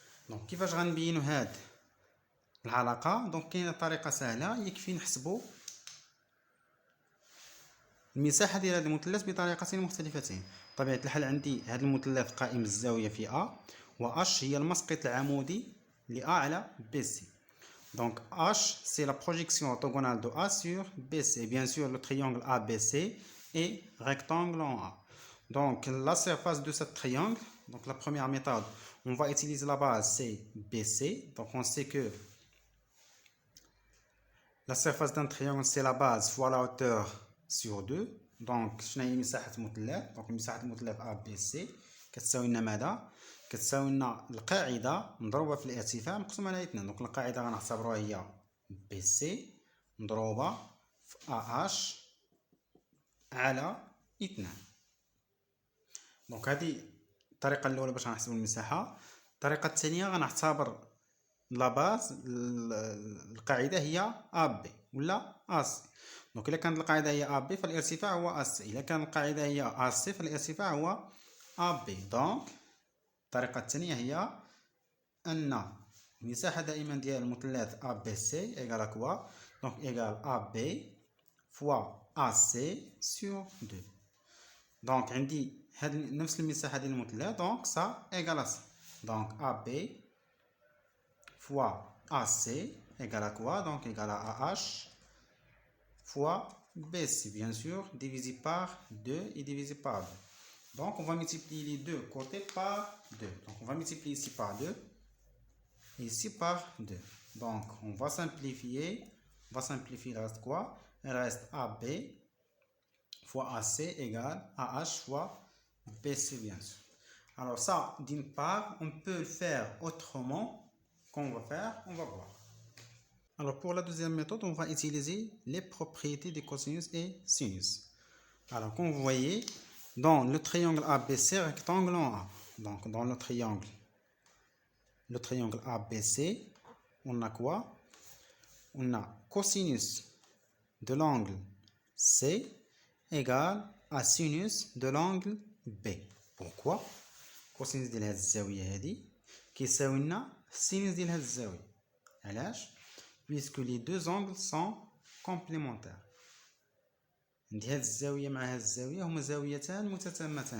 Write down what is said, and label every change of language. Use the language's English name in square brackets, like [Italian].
[Arabic] دونك كيفاش غنبينو هاد العلاقة؟ دونك كاينه طريقة سهلة، يكفي نحسبو المساحة ديال هاد المثلث بطريقتين مختلفتين. بطبيعة الحال عندي هاد المثلث قائم الزاوية في A، و H هي المسقط العمودي ل A على BC. [French] Donc H c'est la projection orthogonale de A sur BC. Bien sûr le triangle ABC est rectangle en A. Donc la surface de ce triangle, donc la première méthode, on va utiliser la base c'est BC. Donc on sait que la surface d'un triangle c'est la base fois la hauteur sur 2. [Arabic] دونك شنو هي مساحة المثلث؟ دونك مساحة المثلث ا بي سي كتساوي لنا ماذا؟ كتساوي لنا القاعدة مضروبة في الارتفاع مقسومة على 2. دونك القاعدة غنعتبروها هي بي سي مضروبة في ا اش على 2. دونك هذه الطريقة الأولى باش غنحسبو المساحة. الطريقة الثانية غنعتبر لا باز القاعدة هي ا بي ولا ا سي. دونك إلا كانت القاعدة هي ا بي فالارتفاع هو ا سي، إلا كانت القاعدة هي ا سي فالارتفاع هو ا بي. دونك الطريقة الثانية هي أن المساحة دائما ديال المثلث ا بي سي إيكال كوا؟ دونك إيكال ا بي فوا ا سي سور 2. دونك عندي هاد نفس المساحة ديال المثلث، دونك سا إيكال سا. دونك ا بي [French] fois AC égale à quoi? Donc égale à AH fois BC, bien sûr, divisé par 2 et divisé par 2. Donc on va multiplier les deux côtés par 2. Donc on va multiplier ici par 2 et ici par 2. Donc on va simplifier. Il reste quoi? Il reste AB fois AC égale AH fois BC, bien sûr. Alors ça, d'une part, on peut le faire autrement. Qu'on va faire, on va voir. Alors pour la deuxième méthode, on va utiliser les propriétés des cosinus et sinus. Alors comme vous voyez, dans le triangle ABC rectangle en A, donc dans le triangle ABC, on a quoi? On a cosinus de l'angle C égale à sinus de l'angle B. Pourquoi? Cosinus de la [Arabic] زاوية هذه كيساوي لنا sinus ديال هاد الزاوية. علاش؟ [French] puisque les deux angles sont complémentaires. [Arabic] عندي هاد الزاوية مع هاد الزاوية هما زاويتان متتامتان.